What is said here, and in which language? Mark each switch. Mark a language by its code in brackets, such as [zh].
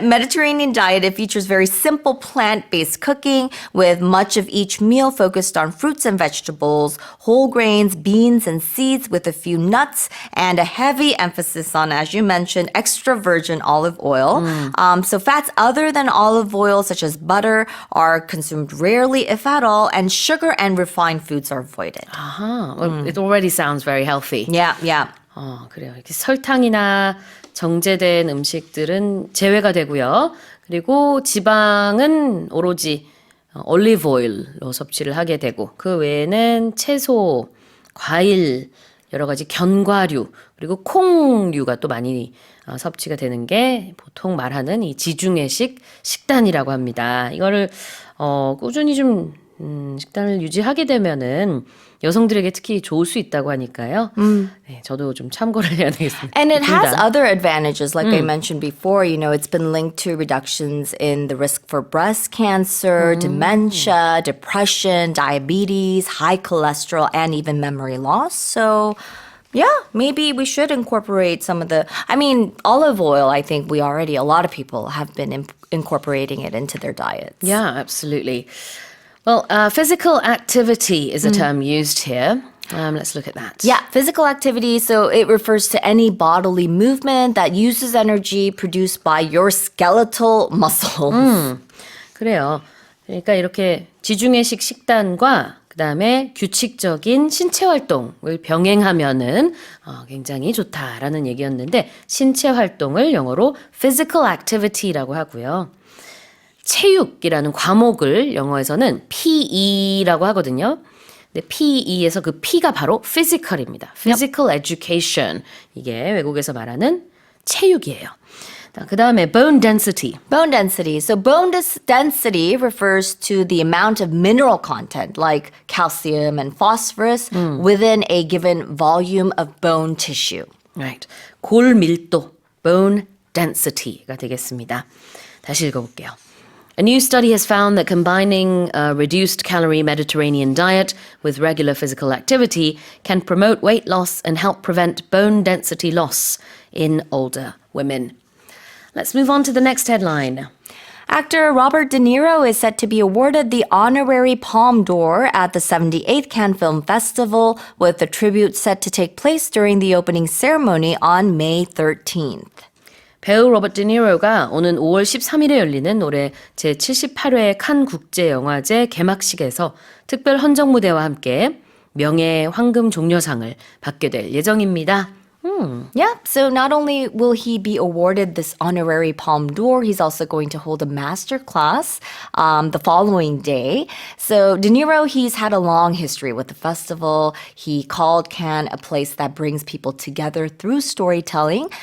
[en] Mediterranean diet, it features very simple plant-based cooking with much of each meal focused on fruits and vegetables, whole grains, beans and seeds with a few nuts, and a heavy emphasis on, as you mentioned, extra virgin olive oil. So fats other than olive oil, such as butter, are consumed rarely, if at all, and sugar and refined foods are avoided. Well, it already sounds very healthy. Yeah. [ko] 그래요. 이렇게 설탕이나 정제된 음식들은 제외가 되고요. 그리고 지방은 오로지 올리브 오일로 섭취를 하게 되고 그 외에는 채소, 과일, 여러 가지 견과류 그리고 콩류가 또 많이 섭취가 되는 게 보통 말하는 이 지중해식 식단이라고 합니다. 이거를 꾸준히 좀 식단을 유지하게 되면은 여성들에게 특히 좋을 수 있다고 하니까요. 네, 저도 좀 참고를 해야 되겠습니다. [en] And it has other advantages, like I mentioned before. You know, it's been linked to reductions in the risk for breast cancer, dementia, depression, diabetes, high cholesterol, and even memory loss. So, yeah, maybe we should incorporate some of the. I mean, olive oil. I think a lot of people have been incorporating it into their diets. Yeah, absolutely. Well, physical activity is a term used here. Let's look at that. Yeah, physical activity. So it refers to any bodily movement that uses energy produced by your skeletal muscles. [ko] 그래요. 그러니까 이렇게 지중해식 식단과 그다음에 규칙적인 신체 활동을 병행하면은 굉장히 좋다라는 얘기였는데 신체 활동을 영어로 [en] physical activity [ko] 라고 하고요. 체육이라는 과목을 영어에서는 PE라고 하거든요. 근데 PE에서 그 P가 바로 physical입니다. [en] Physical education. [ko] 이게 외국에서 말하는 체육이에요. 그 다음에 [en] bone density. Bone density. So density refers to the amount of mineral content like calcium and phosphorus within a given volume of bone tissue. Right. [ko] 골밀도, [en] bone density [ko] 가 되겠습니다. 다시 읽어볼게요. [en] A new study has found that combining a reduced calorie Mediterranean diet with regular physical activity can promote weight loss and help prevent bone density loss in older women. Let's move on to the next headline. Actor Robert De Niro is set to be awarded the honorary Palme d'Or at the 78th Cannes Film Festival, with the tribute set to take place during the opening ceremony on May 13th. [ko] 배우 로버트 드니로가 오는 5월 13일에 열리는 올해 제78회 칸 국제영화제 개막식에서 특별 헌정 무대와 함께 명예 황금 종려상을 받게 될 예정입니다. [en] Yeah, so not only will he be awarded this honorary Palme d'Or, he's also going to hold a master class the following day. So De Niro, he's had a long history with the festival. He called Cannes a place that brings people together through storytelling.